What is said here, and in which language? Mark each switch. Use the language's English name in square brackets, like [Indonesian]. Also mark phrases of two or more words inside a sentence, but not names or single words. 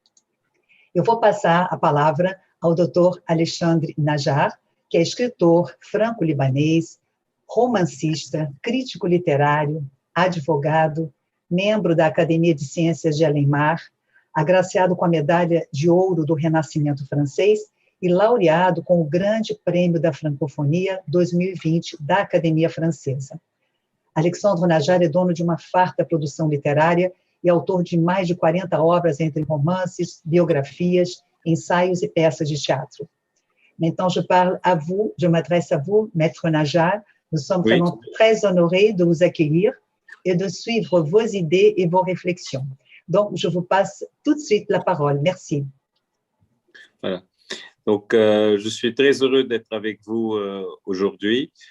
[Portuguese] Eu vou passar a palavra ao Dr. Alexandre Najar, que é escritor franco-libanês, romancista, crítico literário, advogado, membro da Academia de Ciências de Alemar, agraciado com a Medalha de Ouro do Renascimento Francês e laureado com o Grande Prêmio da Francofonia 2020 da Academia Francesa. Alexandre Najar é dono de uma farta produção literária e autor de mais de 40 obras entre romances, biografias, ensaios e peças de teatro. [French] Maintenant, je parle à vous, je m'adresse à vous, Maître Najar. Nous sommes vraiment très honorés de vous accueillir et de suivre vos idées et vos réflexions. Donc, je vous passe tout de suite la parole. Merci. Voilà. Donc, je suis très heureux d'être avec vous aujourd'hui.